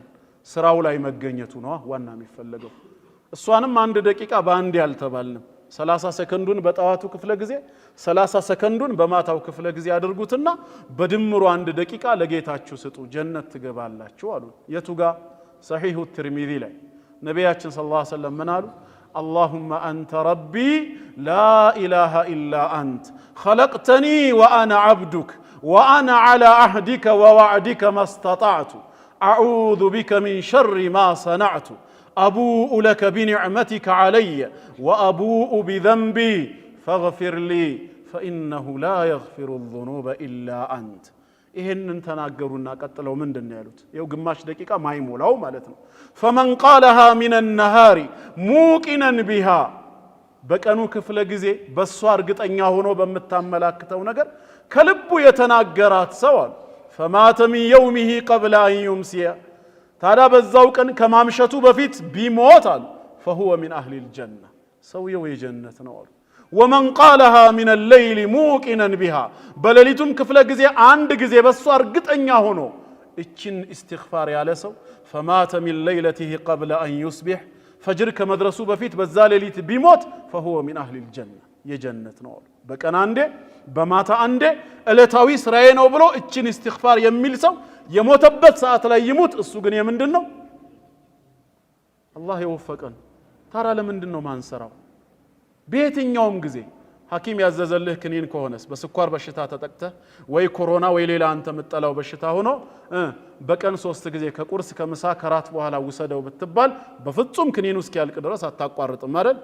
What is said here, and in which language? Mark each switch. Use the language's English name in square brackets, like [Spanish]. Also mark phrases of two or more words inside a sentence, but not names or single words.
[Amharic] ስራው ላይ መገኘቱ ነው ዋና የሚፈለገው። እሷንም አንድ ደቂቃ በአንድ ያልተባልንም 30 ሰከንዱን በጠዋቱ ክፍለ ጊዜ 30 ሰከንዱን በማታው ክፍለ ጊዜ አድርጉትና በድምሩ አንድ ደቂቃ ለጌታችሁ ስጡ፣ ጀነት ትገባላችሁ አሉ። የቱ ጋር? ሰሒሁ ትርሚዚ ላይ ነቢያችን [Arabic] صلى الله عليه وسلم [Amharic] ምን አሉ? [Arabic] اللهم أنت ربي لا إله إلا أنت خلقتني وأنا عبدك وأنا على عهدك ووعدك ما استطعت أعوذ بك من شر ما صنعت أبوء لك بنعمتك علي وأبوء بذنبي فاغفر لي فإنه لا يغفر الذنوب إلا أنت [Amharic] ይሄንን ተናገሩና ቀጥለው ምንድነው ያሉት? ይው ግማሽ ደቂቃ ማይሞላው ማለት ነው። [Arabic] فمن قالها من النهار موقنا بها [Amharic] በቀኑ ክፍለ ጊዜ በሷ እርግጠኛ ሆኖ በመታመላክተው ነገር ከልቡ የተናገራት ሰው አሉ [Arabic] فمات من يومه قبل أن يمسي [Amharic] ታዲያ በዛው ቀን ከማምሸቱ በፊት ቢሞት አሉ [Arabic] فهو من أهل الجنة [Amharic] ሰውየው የጀነት ነው አሉ። [Arabic] ومن قالها من الليل موقنا بها [Amharic] በሌሊቱም ክፍለ ጊዜ አንድ ጊዜ በሷ እርግጠኛ ሆኖ እቺን ኢስቲግፋር ያለ ሰው [Arabic] فمات من ليلته قبل أن يصبح [Amharic] ፈጅር ከመድረሱ በፊት በዛ ሌሊት ቢሞት [Arabic] فهو من أهل الجنة [Amharic] የጀነት ነው አሉ። በቀን አንዴ በማታ አንዴ ዕለታዊ ስራዬ ነው ብሎ እቺን ኢስቲግፋር የሚል ሰው የሞተበት ሰዓት ላይ ይሙት፣ እሱ ግን የምንድን ነው? አላህ ይወፈቀን። ታዲያ ለምንድን ነው ማንሰራው? በየትኛውም ጊዜ ሐኪም ያዘዘልህ ክኒን ከሆነስ በስኳር በሽታ ተጠቅተህ ወይ ኮሮና ወይ ሌላ አንተ የምትጠላው በሽታ ሆኖ በቀን 3 ጊዜ ከቁርስ ከምሳ ከራት በኋላ ውሰደው ብትባል በፍጹም ክኒኑ እስኪያልቅ ድረስ አታቋርጥም አይደል?